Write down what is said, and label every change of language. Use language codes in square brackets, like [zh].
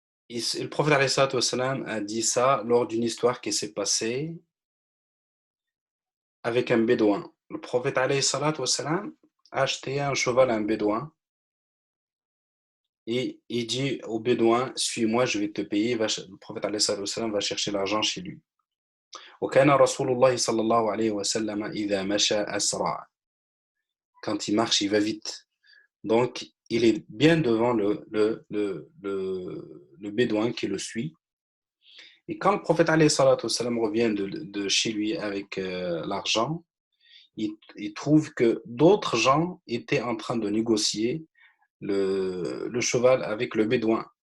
[fr] Le prophète a dit ça lors d'une histoire qui s'est passée avec un bédouin. Le prophète a acheté un cheval à un bédouin et il dit au bédouin, suis-moi, je vais te payer. Le prophète va chercher l'argent chez lui. [ar] وكان رسول الله صلى الله عليه وسلم إذا مشى أسرع. [fr] Quand il marche, il va vite. Donc, il est bien devant le bédouin qui le suit. Et quand le prophète revient de chez lui avec l'argent, il trouve que d'autres gens étaient en train de négocier le cheval avec le bédouin.